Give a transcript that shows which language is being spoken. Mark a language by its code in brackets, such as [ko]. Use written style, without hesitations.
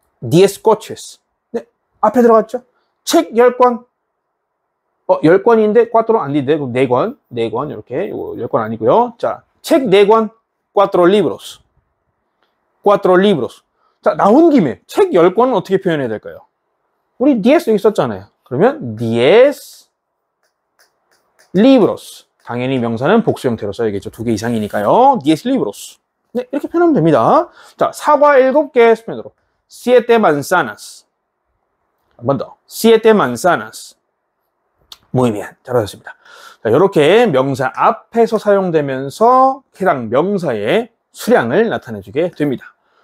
[es] diez coches. [ko] 네, 앞에 들어갔죠? 책 10권. 10권인데 cuatro 아닌데 그럼 4권. 4권 이렇게. 이거 10권 아니고요. 자, 책 4권. [es] cuatro libros. cuatro libros. [ko] 자, 나온 김에 책 10권은 어떻게 표현해야 될까요? 우리 diez 여기 썼잖아요. [es] 그러면 diez libros. [ko] 당연히 명사는 복수 형태로 써야겠죠. 2개 이상이니까요. [es] diez libros. [ko] 네, 이렇게 표현하면 됩니다. 자, 사과 7개 스페인어로 [es] siete manzanas. [ko] 한 번 더. [es] siete manzanas. Muy bien. [ko] 잘하셨습니다. 자, 이렇게 명사 앞에서 사용되면서 해당 명사의 수량을 나타내주게 됩니다.